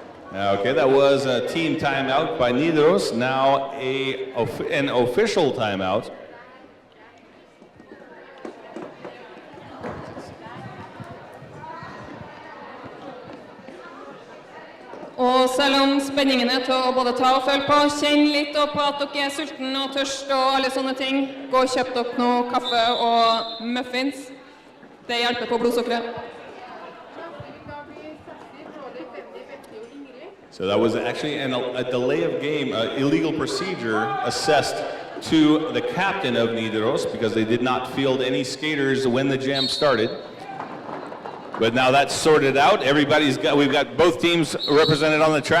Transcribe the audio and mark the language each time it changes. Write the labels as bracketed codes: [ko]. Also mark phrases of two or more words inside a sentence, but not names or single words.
[en] Okay, that was a team timeout by Nidaros. Now an official timeout. [no] Og selv om spenningen til å både ta og følge på, kjenn litt opp på at dere sulten og tørst og alle sånne ting, gå og kjøp dere noe kaffe og muffins. Det hjelper på blodsukkeret. [en] So that was actually a delay of game, illegal procedure assessed to the captain of Nidaros because they did not field any skaters when the jam started. But now that's sorted out. We've got both teams represented on the track.